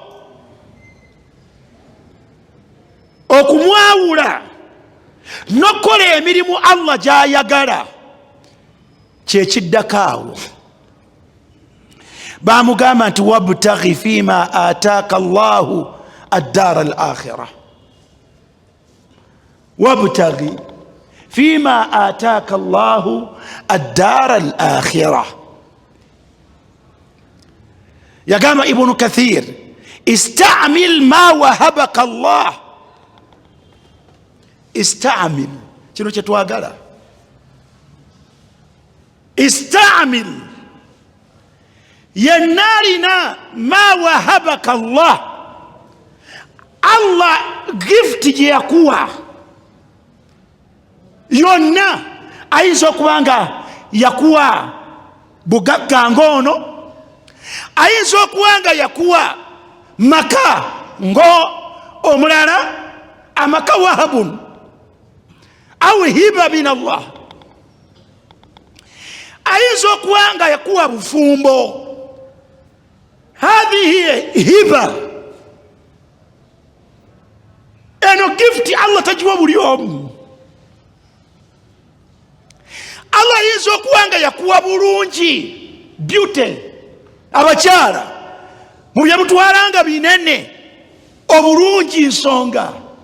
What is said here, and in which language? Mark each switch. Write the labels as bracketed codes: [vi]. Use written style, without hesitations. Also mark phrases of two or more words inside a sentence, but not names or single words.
[lg] okumwawula n'okukola emirimu Allah gy'ayagala, kyekiddako awo. [ar] Bamugamba nti وابتغ فيما آتاك الله الدار الآخرة, وابتغ فيما آتاك الله الدار الآخرة. Yagamba Ibn Kathir, استعمل ما وهبك الله. [lg] Istamil, kino kyetwagala. Istamil, yenna alina [ar] ما وهبك الله, [lg] Allah gift gye yakuwa yonna. Ayinza okuba nga yakuwa bugagga ng'ono, ayinza okuba nga yakuwa maka ngo omulala, amaka [ar] وهب أو هبة من الله. [lg] Ayinza okuba nga yakuwa bufumbo, [ar] هذه هبة, [lg] eno gift Allah tagiwa buli omu. Allah ayinza okuba nga yakuwa bulungi, beauty, abakyala mu bye mutwalanga binene, obulungi nsonga.